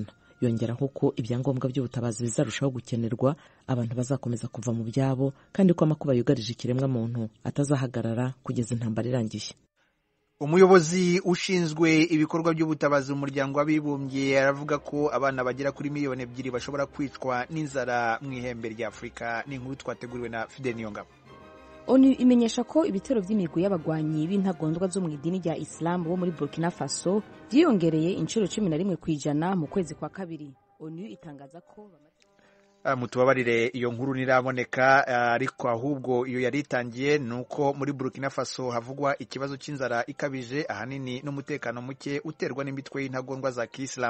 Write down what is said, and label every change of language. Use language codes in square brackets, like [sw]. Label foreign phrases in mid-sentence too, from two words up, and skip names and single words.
[rw] Yongeraho ko ibyangombwa by'ubutabazi bizarushaho gukenerwa, abantu bazakomeza kuva mu byabo, kandi ko amakuba yugarije ikiremwa muntu atazahagarara kugeza intambara irangiye. Umuyobozi ushinzwe ibikorwa by'ubutabazi mu muryango w'abibumbye aravuga ko abana bagera kuri miliyoni 2 bashobora kwicwa n'inzara mu ihembe rya Afurika. Ni inkuru twateguriwe na Fidel Niyongabo. ONU imenyesha ko ibitero by'imigwi y'abagwanyi b'intagondwa zo mu idini rya Islam bo muri Burkina Faso byiyongereye inshuro 11% mu kwezi kwa kabiri. ONU itangaza ko mutubabarire iyo nkuru ntiraboneka, ariko ahubwo iyo yari itangiye ni uko muri Burkina Faso havugwa ikibazo cy'inzara ikabije ahanini n'umutekano muke uterwa n'imitwe y'intagondwa za Kiyisilamu.